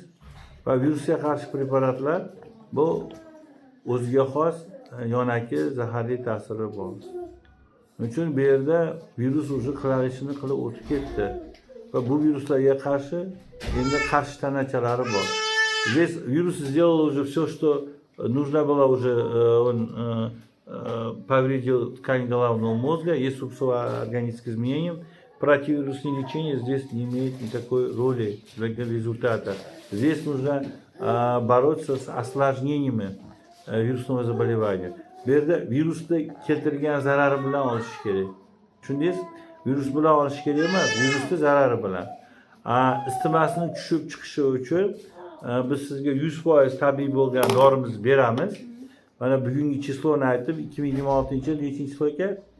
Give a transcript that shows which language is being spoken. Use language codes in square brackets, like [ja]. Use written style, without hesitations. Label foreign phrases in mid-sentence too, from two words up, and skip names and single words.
[uz] Va virusga qarshi preparatlar bu o'ziga xos yonaki zaharli ta'siri bor. Shuning uchun bu yerda virus уже qilishini qilib o'tib ketdi. Va bu viruslarga qarshi endi qarshi tanachalari bor. [ru] Здесь вирус сделал уже все, что нужно было уже, он повредил ткань головного мозга, есть суборганические изменения. Противовирусное лечение здесь не имеет никакой роли для результата. Здесь нужно бороться с осложнениями virusного заболевания. [uz] Bu yerda virusni keltirgan zarari bilan olish kerak. Tushundingiz? Virus bilan olish kerak emas, virusni zarari bilan. Istimasini tushib chiqishi uchun biz sizga 100% tabiiy bo'lgan dorimizni beramiz. Mana bugungi chisloni aytib, 2026-yil nechinchi chizlo ekan?